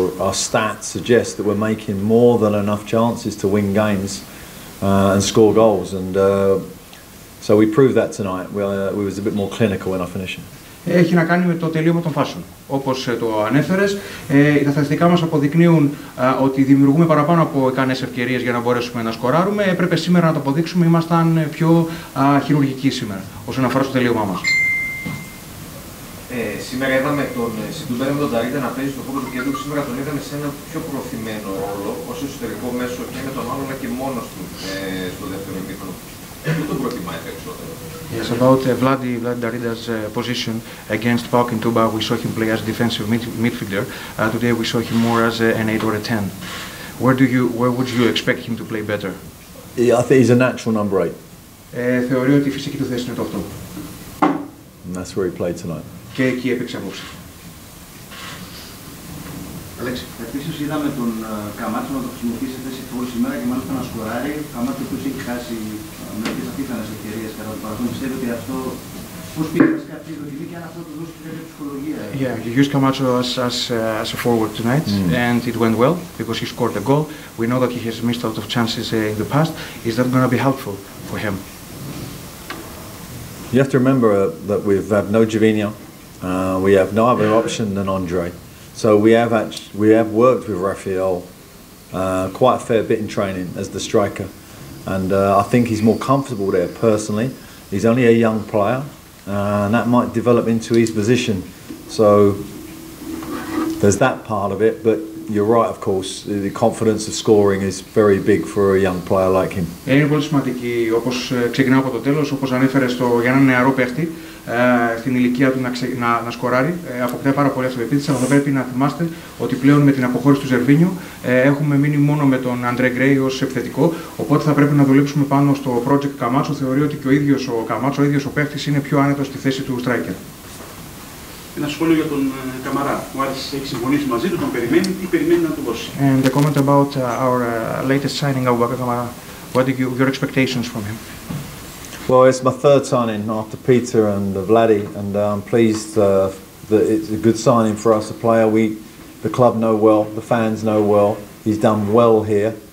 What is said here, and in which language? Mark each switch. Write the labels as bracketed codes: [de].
[en] Our stats suggest that we're making more than enough chances to win games and score goals, and so we proved that tonight. We was a bit more clinical in our finishing. [el] Έχει να κάνει με το τελείωμα των φάσεων. Όπως το ανέφερες, τα στατιστικά μας αποδεικνύουν ότι δημιουργούμε παραπάνω από ικανές ευκαιρίες για να μπορέσουμε να σκοράρουμε. Έπρεπε σήμερα να το αποδείξουμε, ήμασταν πιο χειρουργικοί σήμερα όσον αφορά στο τελείωμά μας. Σήμερα είδαμε τον συντουμπέρα με τον Ταρίντα να παίζει στο χώρο του κέντρου. Σήμερα τον είδαμε σε ένα πιο προωθημένο ρόλο ως εσωτερικό μέσο και με τον άλλο, αλλά και μόνος του στο δεύτερο ημίχρονο. Πού τον προτιμάει περισσότερο? [en] Yes, about Vladi Darinda's position against PAOK in Tuba, we saw him play as defensive midfielder. Today we saw him more as an 8 or a 10. Where would you expect him to play better? Yeah, I think he's a natural number 8. [el] Θεωρεί ότι η φυσική του θέση είναι το 8. [en] And that's where he played tonight. [el] Και εκεί έπαιξε απόψε. Αλέξη, επίσης είδαμε τον Καμάτσο να το χρησιμοποιήσει σε θέση φόρ σήμερα και μάλιστα να σκοράρει. Καμάτσο που έχει χάσει μερικές απίθανες ευκαιρίες κατά το παρελθόν. Πιστεύω ότι αυτό πώς πήγε βασικά αυτή η δοκιμή και αν αυτό του δώσει κάποια ψυχολογία? [en] Yeah, you used Camacho as a forward tonight, and it went well because he scored a goal. We know that he has missed a lot of chances in the past. Is that going to be helpful for him? You have to remember that we have no Javinho, we have no other option than Andre. So we have worked with Rafael quite a fair bit in training as the striker, and I think he's more comfortable there personally. He's only a young player, and that might develop into his position. So there's that part of it, but you're right, of course, the confidence of scoring is very big for a young player like him. [el] Είναι πολύ σημαντική, όπως ξεκινάω από το τέλος, όπως ανέφερε για έναν νεαρό παίχτη, στην ηλικία του να σκοράρει, αποκτάει πάρα πολύ αυτοπεποίθηση, αλλά θα πρέπει να θυμάστε ότι πλέον με την αποχώρηση του Ζερβίνιου έχουμε μείνει μόνο με τον Αντρέ Γκρέι ως επιθετικό, οπότε θα πρέπει να δουλέψουμε πάνω στο project Καμάτσο. Θεωρεί ότι και ο ίδιος ο Καμάτσο, ο ίδιος ο παίχτης, είναι πιο άνετος στη θέση του striker. Ένα σχόλιο για τον Καμαρά. Ο Άρης έχει συμφωνήσει μαζί του, τον περιμένει, τι περιμένει να του δώσει? [en] And a comment about our latest signing, Abubakar Kamara. What are your expectations from him? Well, it's my third signing after Peter and Vladi, and I'm pleased that it's a good signing for us, a player the club know well, the fans know well. He's done well here.